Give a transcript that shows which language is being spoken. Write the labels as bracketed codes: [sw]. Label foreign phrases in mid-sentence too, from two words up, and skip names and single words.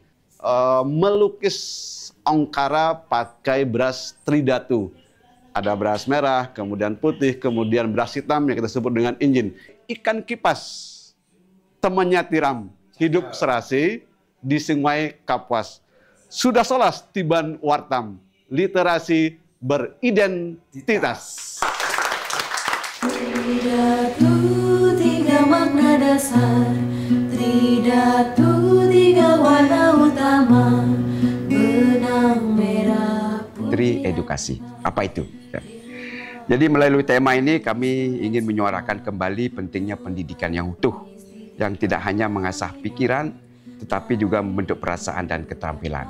[id] Melukis Ongkara pakai beras tridatu. Ada beras merah, kemudian putih, kemudian beras hitam yang kita sebut dengan injin. Ikan kipas, temannya tiram, hidup serasi di Sungai Kapuas. Sudah [ban] solas tiban [id] Wartam, literasi beridentitas. Tridatu tiga makna dasar, Tridatu tiga warna utama, benang merah putih. Tri edukasi. Apa itu? Ya. Jadi melalui tema ini kami ingin menyuarakan kembali pentingnya pendidikan yang utuh, yang tidak hanya mengasah pikiran, tetapi juga membentuk perasaan dan keterampilan.